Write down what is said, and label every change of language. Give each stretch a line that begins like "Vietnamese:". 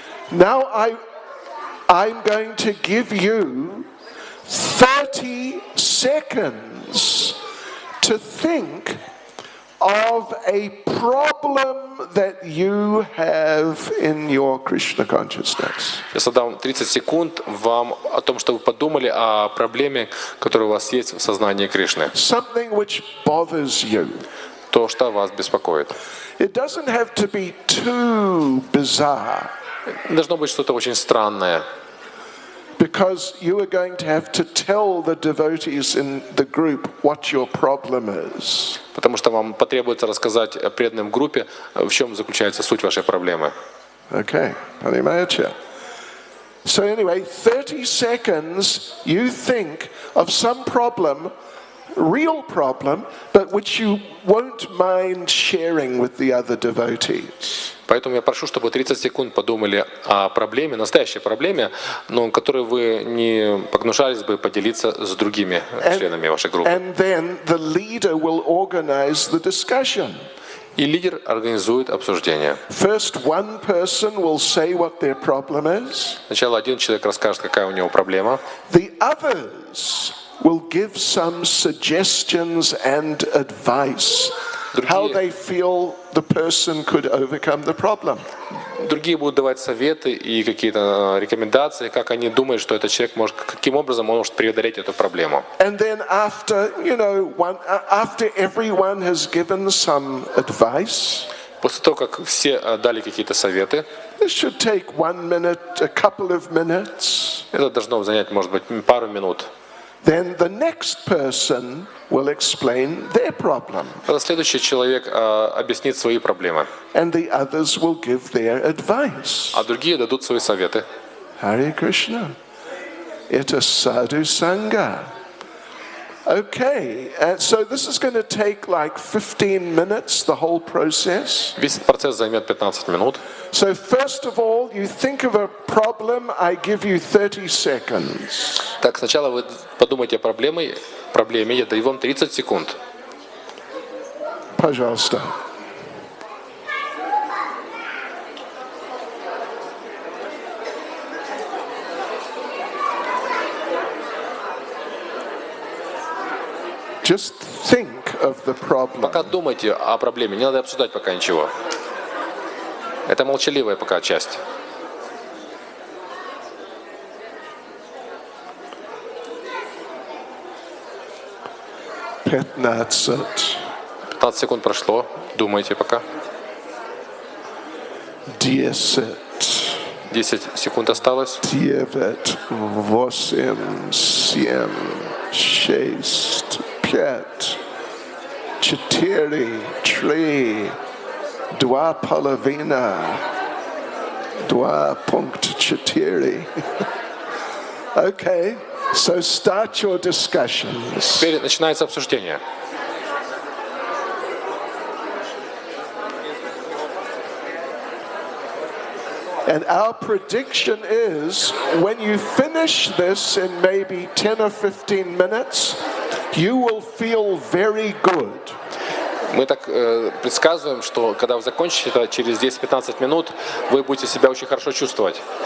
English: Now I'm going to give you 30 seconds to think of a problem that you have in your Krishna consciousness.
Russian: Я дам 30 секунд вам о том, что вы подумали о проблеме, которая у вас есть в сознании Кришны.
English: Something which bothers you.
Russian: То, что вас беспокоит.
English: It doesn't have to be too bizarre.
Russian: Должно быть что-то очень странное.
English: Because you are going to have to tell the devotees in the group what your problem is.
Russian: Потому что вам потребуется рассказать преданным в группе, в чем заключается суть вашей проблемы.
English: Okay,
Russian: понимаете?
English: So anyway, 30 seconds, you think of some problem, real problem, but which you won't mind sharing with the other devotees.
Russian: Поэтому я прошу, чтобы 30 секунд подумали о проблеме, настоящей проблеме, но которой вы не погнушались бы поделиться с другими членами вашей группы.
English: And then the leader will organize the discussion.
Russian: И лидер организует обсуждение.
English: First, one person will say what their problem is.
Russian: Сначала один человек расскажет, какая у него проблема.
English: The others will give some suggestions and advice. How they feel the person could overcome the problem.
Russian: Другие будут давать советы и какие-то рекомендации, как они думают, что этот человек может, каким образом он может преодолеть эту проблему.
English: And then after, after everyone has given some advice,
Russian: После того, как все дали какие-то советы,
English: this should take 1 minute, a couple of minutes.
Russian: это должно занять, может быть, пару минут.
English: Then the next person will explain their problem.
Russian: Следующий человек объяснит свои проблемы,
English: And the others will give their advice.
Russian: а другие дадут свои советы.
English: Hare Krishna. It's a sadhu sangha. Okay, so this is going to take like 15 minutes, the whole process.
Russian: Весь процесс займет 15 минут.
English: So first of all, you think of a problem, I give you 30 seconds.
Russian: Так, сначала вы подумайте о проблеме, я даю вам 30 секунд. Пожалуйста.
English: Just think of the problem.
Russian: Пока думайте о проблеме, не надо обсуждать пока ничего. Это молчаливая пока часть.
English: 15.
Russian: 15 секунд прошло. Думайте пока.
English: 10.
Russian: 10 секунд осталось.
English: 9, 8, 7, 6, 5, 4, 3, 2
Russian: половина,
English: 2.4. Okay, so start your discussions.
Russian: Теперь начинается обсуждение.
English: And our prediction is when you finish this in maybe 10 or 15 minutes, you will feel very good.
Russian: Мы так предсказываем, что когда вы закончите это через 10-15 минут, вы будете себя очень хорошо чувствовать.